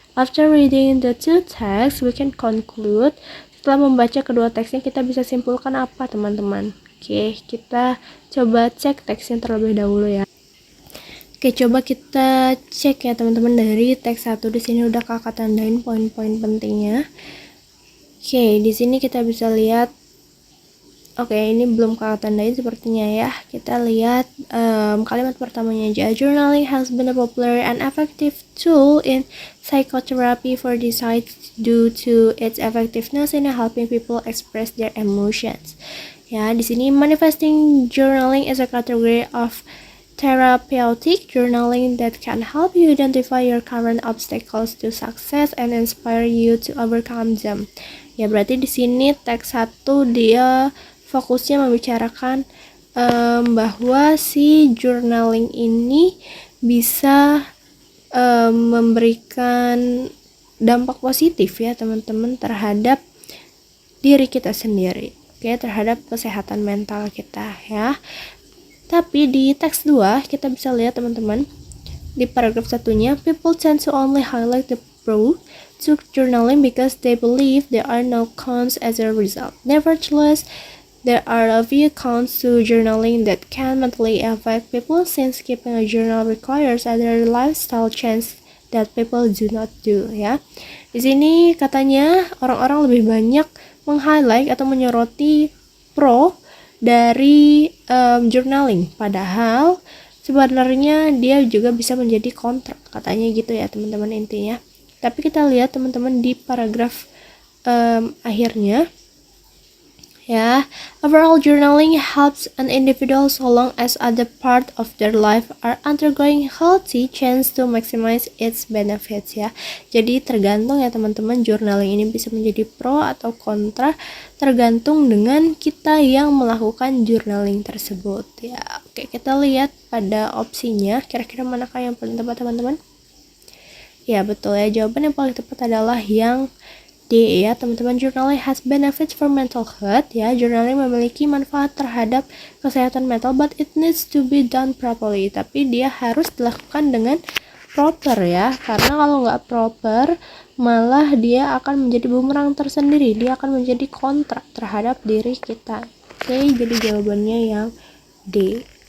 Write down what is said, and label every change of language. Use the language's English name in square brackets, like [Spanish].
[English] After reading the two texts, we can conclude. [Indonesian] Setelah membaca kedua teksnya, kita bisa simpulkan apa teman-teman? Oke, kita coba cek teksnya terlebih dahulu ya. Oke, coba kita cek ya teman-teman dari teks 1. Di sini udah kakak tandain poin-poin pentingnya. Oke, di sini kita bisa lihat. Oke, ini belum kakak tandain sepertinya ya. Kita lihat kalimat pertamanya aja. [English] Journaling has been a popular and effective tool in psychotherapy for decades due to its effectiveness in helping people express their emotions. [Indonesian] Ya, di sini [English] manifesting journaling is a category of therapeutic journaling that can help you identify your current obstacles to success and inspire you to overcome them. [Indonesian] Ya, berarti di sini teks 1 dia fokusnya membicarakan bahwa si journaling ini bisa memberikan dampak positif ya teman-teman terhadap diri kita sendiri, oke, terhadap kesehatan mental kita ya. Tapi di teks 2 kita bisa lihat teman-teman di paragraf satunya, [English] people tend to only highlight the pro to journaling because they believe there are no cons as a result. Nevertheless, there are a few cons to journaling that can mentally affect people since keeping a journal requires other lifestyle change that people do not do ya. [Indonesian] Di sini katanya orang-orang lebih banyak meng-highlight atau menyoroti pro dari journaling, padahal sebenarnya dia juga bisa menjadi kontra, katanya gitu ya teman-teman intinya. Tapi kita lihat teman-teman di paragraf akhirnya ya, [English] overall journaling helps an individual so long as other part of their life are undergoing healthy change to maximize its benefits ya. [Indonesian] Jadi tergantung ya teman-teman, journaling ini bisa menjadi pro atau kontra tergantung dengan kita yang melakukan journaling tersebut ya. Oke, kita lihat pada opsinya kira-kira manakah yang paling tepat teman-teman? Ya betul ya, jawaban yang paling tepat adalah yang D ya teman-teman. [English] Journaling has benefits for mental health ya. [Indonesian] Journaling memiliki manfaat terhadap kesehatan mental, [English] but it needs to be done properly. [Indonesian] Tapi dia harus dilakukan dengan proper ya. Karena kalau nggak proper, malah dia akan menjadi bumerang tersendiri. Dia akan menjadi kontra terhadap diri kita. Oke, jadi jawabannya yang D.